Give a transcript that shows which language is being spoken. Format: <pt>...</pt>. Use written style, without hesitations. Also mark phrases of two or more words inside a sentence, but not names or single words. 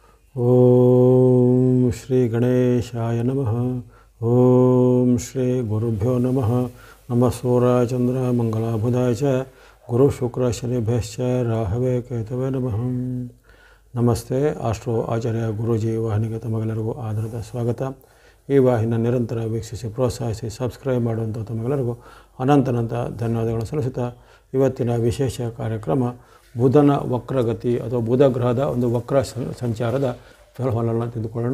<sa>ಓಂ ಶ್ರೀ ಗಣೇಶಾಯ ನಮಃ. ಓಂ ಶ್ರೀ ಗುರುಭ್ಯೋ ನಮಃ. ನಮಃ ಸೂರ್ಯಾಯ ಚಂದ್ರ ಮಂಗಲಾಬುಧಾಯ ಚ ಗುರು ಶುಕ್ರ ಶನಿಭ್ಯಶ್ಚ ರಾಹವೇ ಕೇತವೇ ನಮಃ.</sa> <kn>ನಮಸ್ತೆ. ಆಸ್ಟ್ರೋ ಆಚಾರ್ಯ ಗುರೂಜಿ ವಾಹಿನಿಗೆ ತಮಗೆಲ್ಲರಿಗೂ ಆಧಾರದ ಸ್ವಾಗತ. ಈ ವಾಹಿನಿಯ ನಿರಂತರ ವೀಕ್ಷಿಸಿ ಪ್ರೋತ್ಸಾಹಿಸಿ ಸಬ್ಸ್ಕ್ರೈಬ್ ಮಾಡುವಂಥ ತಮಗೆಲ್ಲರಿಗೂ ಅನಂತ ಧನ್ಯವಾದಗಳನ್ನು ಸಲ್ಲಿಸುತ್ತಾ ಇವತ್ತಿನ ವಿಶೇಷ ಕಾರ್ಯಕ್ರಮ ಬುಧನ ವಕ್ರಗತಿ ಅಥವಾ ಬುಧ ಗ್ರಹದ ಒಂದು ವಕ್ರ ಸಂಚಾರದ ಫಲವನ್ನು ತೆಗೆದುಕೊಳ್ಳೋಣ.</kn>